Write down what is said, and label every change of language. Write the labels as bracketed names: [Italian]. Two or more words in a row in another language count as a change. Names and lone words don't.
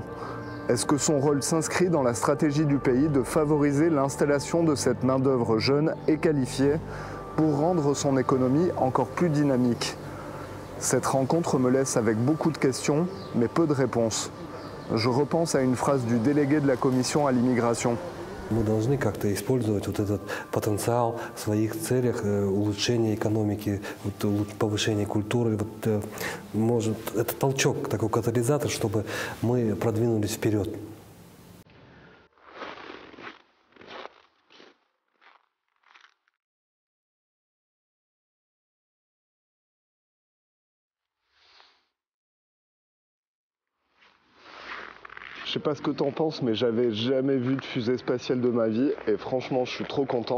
[French] Est-ce que son rôle s'inscrit dans la stratégie du pays de favoriser l'installation de cette main-d'œuvre jeune et qualifiée pour rendre son économie encore plus dynamique? Cette rencontre me laisse avec beaucoup de questions, mais peu de réponses. Je repense à une phrase du délégué de la commission à l'immigration. [Russian] Мы должны как-то использовать вот этот потенциал в своих целях, улучшения экономики, повышения культуры. Может, это толчок, такой катализатор, чтобы мы продвинулись вперед. [French] Je sais pas ce que t'en penses, mais j'avais jamais vu de fusée spatiale de ma vie et franchement je suis trop content.